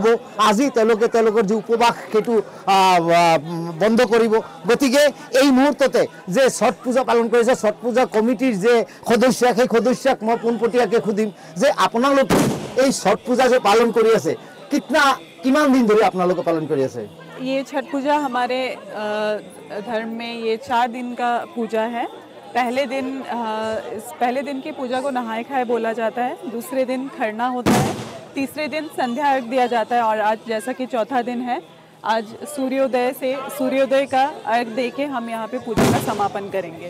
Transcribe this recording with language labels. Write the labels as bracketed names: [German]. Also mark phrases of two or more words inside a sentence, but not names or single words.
[Assamese] আজি তেওঁলোকৰ যে উপবাস সেইটো বন্ধ কৰিব। গতিকে এই মুহূৰ্ততে যে ছট পূজা পালন কৰিছে ছট পূজা কমিটিৰ যে সদস্য সেই সদস্যক মই পোনপটীয়াকৈ সুধিম যে আপোনালোকে এই ছট পূজা যে পালন কৰি আছে কিমান দিন ধৰি আপোনালোকে পালন কৰি আছে? [Hindi] ये छठ पूजा हमारे धर्म में ये 4 दिन का पूजा है। पहले दिन की पूजा को नहाए खाए बोला जाता है। दूसरे दिन खरना होता है। तीसरे दिन संध्या अर्घ दिया जाता है। और आज जैसा कि चौथा दिन है, आज सूर्योदय का अर्घ दे के हम यहाँ पे पूजा का समापन करेंगे।